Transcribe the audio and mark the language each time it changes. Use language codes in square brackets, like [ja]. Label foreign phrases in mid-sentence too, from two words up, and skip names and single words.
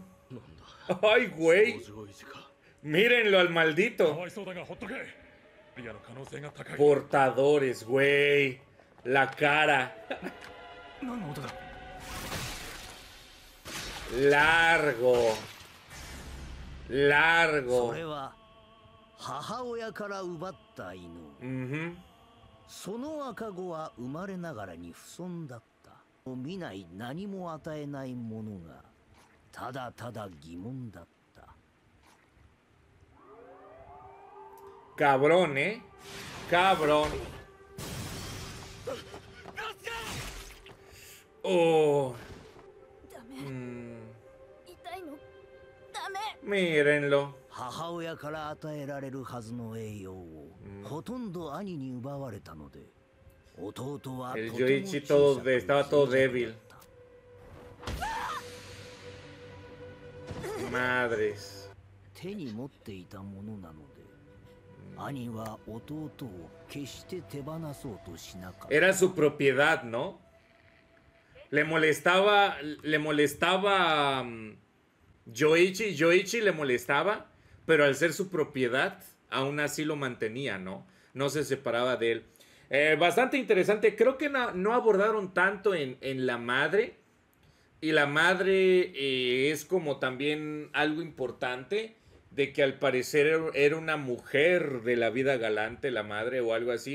[es] Ay, güey. Mírenlo al maldito. Portadores, güey. La cara. Largo. [ja] 母親から奪った犬。 Ujú. その赤子は生まれながらに不遜だった。見ない何も与えないものがただただ疑問だった。 [es] Cabrón, Cabrón. Oh. [ja] ダメ Mm, 痛いのダメ [es] mírenlo. [ja] 母親から与えられるはずの栄養を、ほとんど兄に奪われたので、弟は [es] El [ja] とても Yoichi 小さく [es] estaba todo [ja] 脆弱 [es] débil. [ja] だった。 [es] Madres. [ja] 手に持っていたものなので、兄は弟を決して手放そうとしなかった。 [es] Era su propiedad, ¿no? Le molestaba Yoichi, Yoichi le molestaba, pero al ser su propiedad, aún así lo mantenía, ¿no? No se separaba de él. Bastante interesante, creo que no abordaron tanto en la madre, y la madre es como también algo importante, de que al parecer era una mujer de la vida galante, la madre o algo así.